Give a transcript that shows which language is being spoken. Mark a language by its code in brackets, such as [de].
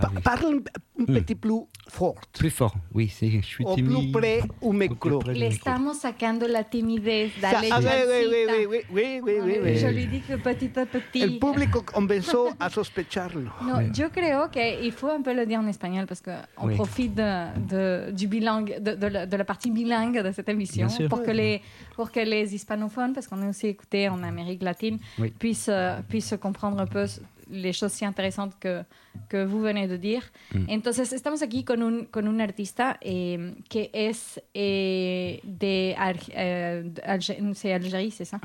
[fr] Parle un petit plus fort. Plus fort, oui, je suis timide. Au plus près au micro. [es] Le estamos sacando la timidez [fr] d'aller chercher. Je lui dis que petit à petit. [es] El público comenzó a sospecharlo. Yo creo que [fr] il faut un peu le dire en espagnol parce qu'on profite de la partie bilingue de cette émission pour que les hispanophones, parce qu'on est aussi écouté en Amérique latine, puissent comprendre un peu les choses si intéressantes que vous venez de dire. [es] Entonces, estamos aquí con un artista que es de Algérie, [fr] c'est ça?